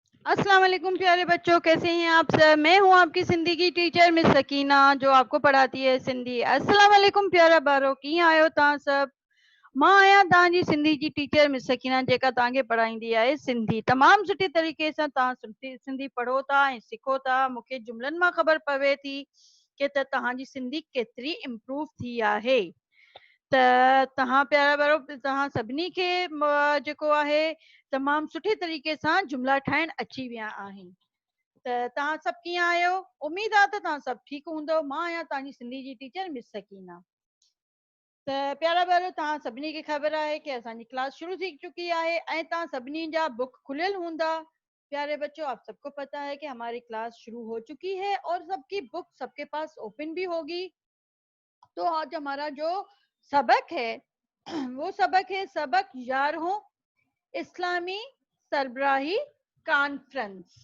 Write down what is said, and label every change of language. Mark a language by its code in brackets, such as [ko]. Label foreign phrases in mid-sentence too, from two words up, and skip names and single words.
[ar] السلام علیکم [ur] پیارے بچو، کیسے ہیں آپ سب۔ میں ہوں آپ کی سندھی کی ٹیچر مس سکینہ، جو آپ کو پڑھاتی ہے سندھی. [ar] السلام علیکم [sd] प्यारा बारो, कीअं आहियो तव्हां सब। मां आहियां तव्हांजी सिंधी जी टीचर मिस सकीना, जेका तव्हांखे पढ़ाईंदी आहे सिंधी। तमामु सुठे तरीक़े सां तव्हां सिंधी पढ़ो था ऐं सिखो था। मूंखे जुमलनि मां ख़बर पवे थी कि तव्हांजी सिंधी केतिरी इम्प्रूव थी आहे। त तव्हां प्यारा ॿारो, तव्हां सभिनी खे जेको आहे तमामु सुठे तरीक़े सां जुमला ठाहिण अची विया आहिनि। त तव्हां सभु कीअं आहियो? उमेद आहे त तव्हां सभु ठीकु हूंदव। मां आहियां तव्हांजी सिंधी जी टीचर मिस सकीना। त प्यारा ॿारो, तव्हां सभिनी खे ख़बर आहे कि असांजी क्लास शुरू थी चुकी है ऐं तव्हां सभिनी जा बुक खुलियल हूंदा। [ur] پیارے بچو، آپ سب کو پتہ ہے کہ ہماری کلاس شروع ہو چکی ہے اور سب کی بک سب کے پاس اوپن بھی ہوگی. تو آج ہمارا جو سبق ہے وہ سبق ہے سبق 11 اسلامی سربراہی کانفرنس.